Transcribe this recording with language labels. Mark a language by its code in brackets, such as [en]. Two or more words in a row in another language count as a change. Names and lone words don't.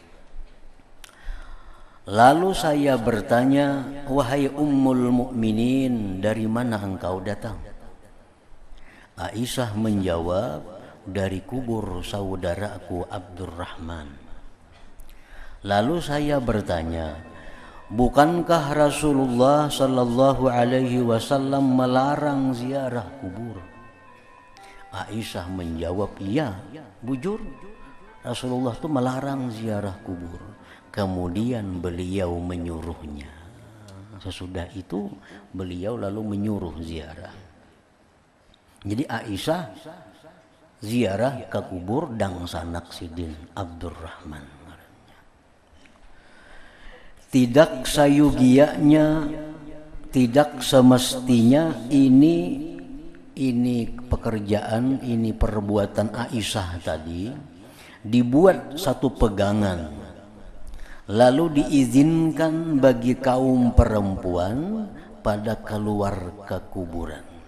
[id] Lalu saya bertanya, wahai Ummul Mukminin, dari mana engkau datang? Aisyah menjawab, dari kubur saudaraku Abdurrahman. Lalu saya bertanya, bukankah Rasulullah [ar] صلى الله عليه وسلم [id] melarang ziarah kubur? Aisyah menjawab, iya, bujur. Rasulullah itu melarang ziarah kubur. Kemudian beliau menyuruhnya. Sesudah itu beliau lalu menyuruh ziarah. Jadi Aisyah ziarah ke kubur dang sanak Sidin Abdurrahman. Tidak sayugianya, tidak semestinya ini ini pekerjaan, ini perbuatan Aisyah tadi dibuat satu pegangan, lalu diizinkan bagi kaum perempuan pada keluar ke kuburan.